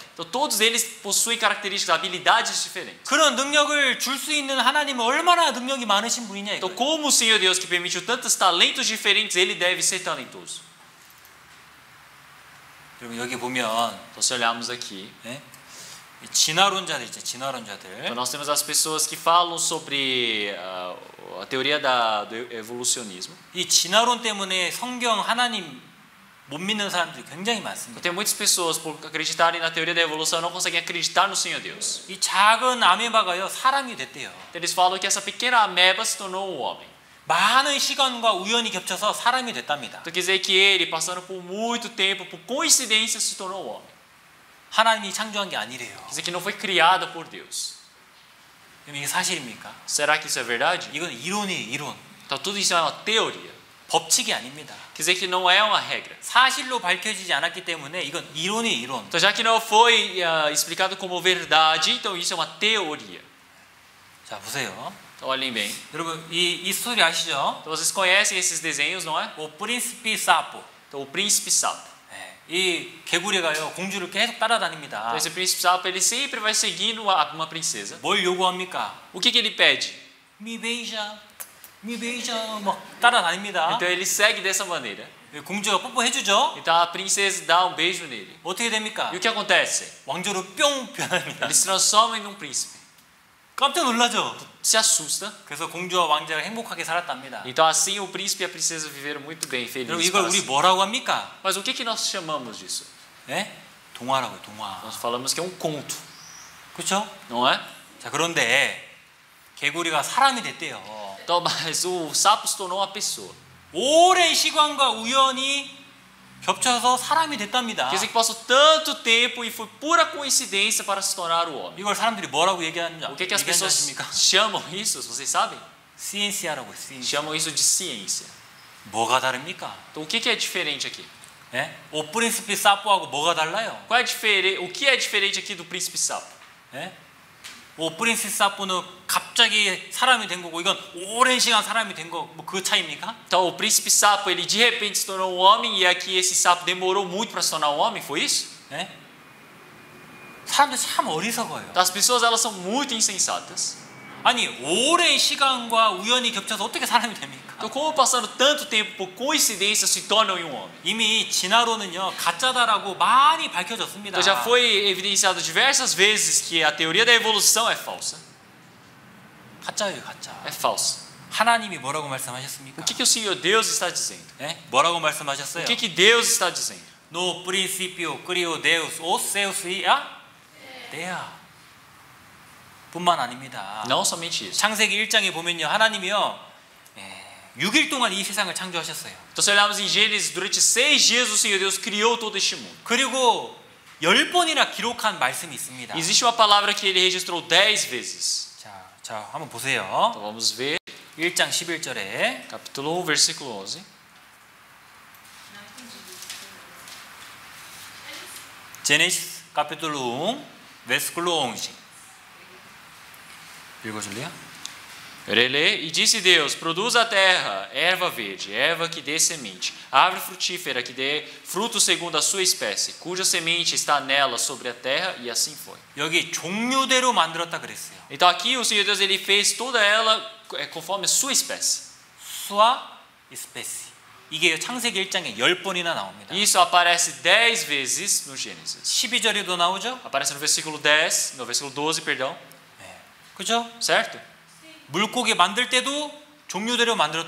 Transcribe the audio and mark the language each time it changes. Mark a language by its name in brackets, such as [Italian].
[Portuguese] Então todos eles possuem características, habilidades diferentes. [Korean] 그런 능력을 줄 수 있는 하나님은 얼마나 능력이 많으신 분이냐 [Portuguese] Então [Korean] 이거예요. [Portuguese] como o Senhor Deus que permitiu tantos talentos diferentes, ele deve ser talentoso. [Korean] 여러분 여기 보면 [Portuguese] Então se olharmos aqui, [Korean] 네? 진화론자들 있죠. 진화론자들. [Portuguese] então nós temos as pessoas que falam sobre a teoria do evolucionismo. [Korean] 이 진화론 때문에 성경 하나님 못 믿는 사람들이 굉장히 많습니다. [Portuguese] Tem muitas pessoas por acreditarem na teoria da evolução não conseguem acreditar no Senhor Deus. [Korean] 이 작은 아메바가요 사람이 됐대요. [Portuguese] Então, eles falam que essa pequena ameba se tornou um homem. [Korean] 많은 시간과 우연이 겹쳐서 사람이 됐답니다. [Portuguese] Então quer dizer que ele, passando por muito tempo, por coincidência, se tornou um homem. [Korean] 하나님이 창조한 게 아니래요. [Portuguese] Quer dizer que não foi criado por Deus. [Korean] 그럼 이게 사실입니까? [Portuguese] Será que isso é verdade? [Korean] 이건 이론이에요, 이론. [Portuguese] Então tudo isso é uma teoria. [Korean] 법칙이 아닙니다. [Portuguese] Quer dizer que não é uma regra. [Korean] 사실로 밝혀지지 않았기 때문에 이건 이론이에요, 이론. [Portuguese] Então já que não foi explicado como verdade, então isso é uma teoria. [Korean] 자, 보세요. [Portuguese] Então olhem bem. [Korean] 여러분 이 스토리 아시죠? [Portuguese] Então vocês conhecem esses desenhos, não é? 오 프린시피 사포. Então o príncipe sapo. [Korean] 네. 이 개구리가요 공주를 계속 따라다닙니다. [Portuguese] Então, esse príncipe sapo ele sempre vai seguindo uma princesa. [Korean] 뭘 요구합니까? [Portuguese] O que ele pede? [Korean] 미베이자, 미베이자 막 따라다닙니다. [Portuguese] Então ele segue dessa maneira. [Korean] 공주가 뽀뽀해주죠. [Portuguese] Então a princesa dá um beijo nele. [Korean] 어떻게 됩니까? [Portuguese] E o que acontece? [Korean] 왕조로 뿅 변합니다. [Portuguese] Ele se transforma em um príncipe. [Korean] 깜짝 놀라죠. [Portuguese] Se assusta. [Korean] 그래서 공주와 왕자가 행복하게 살았답니다. [Portuguese] Então assim o príncipe e a princesa viveram muito bem, [Korean] 여러분 [Portuguese] felizes. [Korean] 이걸 [Portuguese] para [Korean] 우리 [Portuguese] sempre. [Korean] 뭐라고 합니까? [Portuguese] Mas o que nós chamamos disso? [Korean] 예? 동화라고요, 동화. [Portuguese] Nós falamos que é um conto, [Korean] 그렇죠? [Portuguese] não é? [Korean] 자, 그런데 개구리가 사람이 됐대요. [Portuguese] Então, mas o sapo se tornou uma pessoa. [Korean] 오랜 시간과 우연히 겹쳐서 사람이 됐답니다. [Portuguese] Quer dizer que passou tanto tempo e foi pura coincidência para se tornar o homem. [Korean] 이걸 사람들이 뭐라고 얘기하는지 [Portuguese] O que as pessoas [Korean] 아십니까? [Portuguese] chamam isso? Vocês sabem? [Korean] 시엔시아라고 시엔시. [Portuguese] Chamam isso de ciência. [Korean] 뭐가 다릅니까? [Portuguese] Então o que é diferente aqui? [Korean] 예? 오프린스피 사포하고 뭐가 달라요? [Portuguese] Qual é o que é diferente aqui do príncipe sapo? [Korean] 예? 오프린스 사포는 갑자기 사람이 된 거고 이건 오랜 시간 사람이 된 거 뭐 그 차이입니까? [Portuguese] Então o príncipe sapo ele de repente se tornou um homem e aqui esse sapo demorou muito para se tornar um homem, foi isso? [Korean] 예? 사람들 참 어리석어요. [Portuguese] Então as pessoas elas são muito insensatas. [Korean] 아니 오랜 시간과 우연히 겹쳐서 어떻게 사람이 됩니까? [Portuguese] Então como passando tanto tempo por coincidência se tornam em um homem? [Korean] 이미 진화론은요 가짜다라고 많이 밝혀졌습니다. [Portuguese] Então já foi evidenciado diversas vezes que a teoria da evolução é falsa. [Korean] 가짜예요, 가짜. [Portuguese] É falsa. [Korean] 하나님이 뭐라고 말씀하셨습니까? [Portuguese] O que o Senhor Deus está dizendo? [Korean] 예? 뭐라고 [Portuguese] O [Korean] 말씀하셨어요? [Portuguese] que Deus está dizendo? No principio criou Deus os seus dea. [Korean] 뿐만 아닙니다. [Portuguese] Não somente isso. [Korean] 창세기 1장에 보면요 하나님이요 6일 동안 이 세상을 창조하셨어요. [Portuguese] Então se olharmos em Gênesis, durante 6 dias o Senhor Deus criou todo este mundo. [Korean] 그리고 10번이나 기록한 말씀이 있습니다. [Portuguese] Existe uma palavra que ele registrou 10 vezes. [Korean] 자, 한번 보세요. [Portuguese] Então vamos ver, [Korean] 1장 11절에 [Portuguese] capítulo 1, versículo 11. Gênesis capítulo 1, versículo 11. [Korean] 읽어줄래요? [Portuguese] Ele lê, e disse Deus, produz a terra erva verde, erva que dê semente, árvore frutífera que dê fruto segundo a sua espécie, cuja semente está nela sobre a terra, e assim foi. [Korean] 여기 종류대로 만들었다 그랬어요. [Portuguese] Então aqui o Senhor Deus ele fez toda ela conforme a sua espécie. [Korean] 수와 espécie. 이게 창세기 1장에 10번이나 나옵니다. [Portuguese] Isso aparece 10 vezes no Gênesis. [Korean] 12절에도 나오죠? [Portuguese] Aparece no versículo 10, no versículo 12, perdão. [Korean] 그죠? [Portuguese] Certo? [Korean] 물고기 만들 때도 종류대로 만들었다